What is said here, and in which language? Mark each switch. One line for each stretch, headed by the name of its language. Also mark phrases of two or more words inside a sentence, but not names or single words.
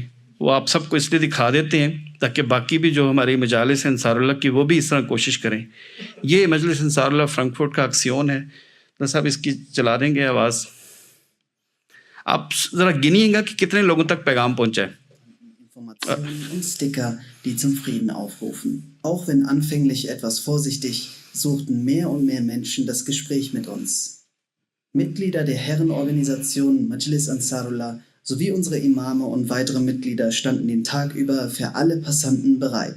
Urdu: وہ آپ سب کو اس لیے دکھا دیتے ہیں تاکہ باقی بھی جو ہماری مجالس ہیں انصار اللہ کی, وہ بھی اس طرح کوشش کریں. یہ مجلس انصار اللہ فرینکفرٹ کا اکسیون ہے. تو صاحب اس کی چلا دیں گے آواز, آپ ذرا گنیے گا کہ کتنے لوگوں تک پیغام پہنچا ہے.
German: Informationen und Sticker, die zum Frieden aufrufen. Auch wenn anfänglich etwas vorsichtig, suchten mehr und mehr Menschen das Gespräch mit uns. Mitglieder der Herrenorganisation Majlis Ansarullah sowie unsere Imame und weitere Mitglieder standen den Tag über für alle Passanten bereit.